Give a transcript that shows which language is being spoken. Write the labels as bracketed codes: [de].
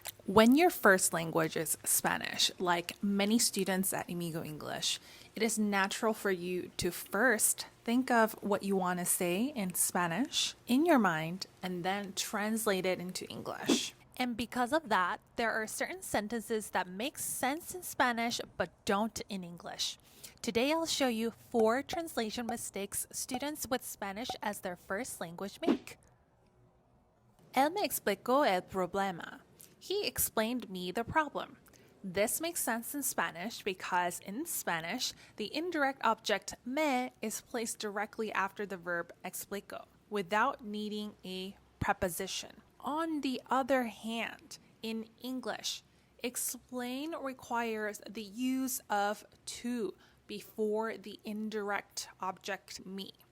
[en] When your first language is Spanish, like many students at Amigo English, it is natural for you to first think of what you want to say in Spanish in your mind and then translate it into English. And because of that, there are certain sentences that make sense in Spanish but don't in English. Today I'll show you 4 translation mistakes students with Spanish as their first language make. [es] Él me explicó el problema. [en] He explained me the problem. This makes sense in Spanish because in Spanish, the indirect object me is placed directly after the verb explico without needing a preposition. On the other hand, in English, explain requires the use of to before the indirect object me.